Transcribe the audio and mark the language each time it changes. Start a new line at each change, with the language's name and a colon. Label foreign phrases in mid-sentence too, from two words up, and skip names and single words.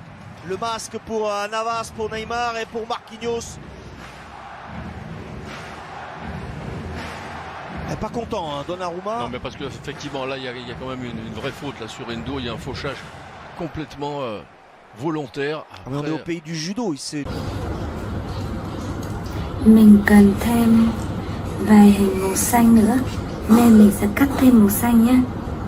French: Le masque pour Navas, pour Neymar et pour Marquinhos. Pas content, hein, Donnarumma. Non, mais parce qu'effectivement, là, il y a quand même une vraie faute là, sur Endo. Il y a un fauchage complètement volontaire. Après... Mais on est au pays du judo.
Vietnamese: Mình cần thêm vài hình màu xanh nữa nên mình sẽ cắt thêm màu xanh nhé.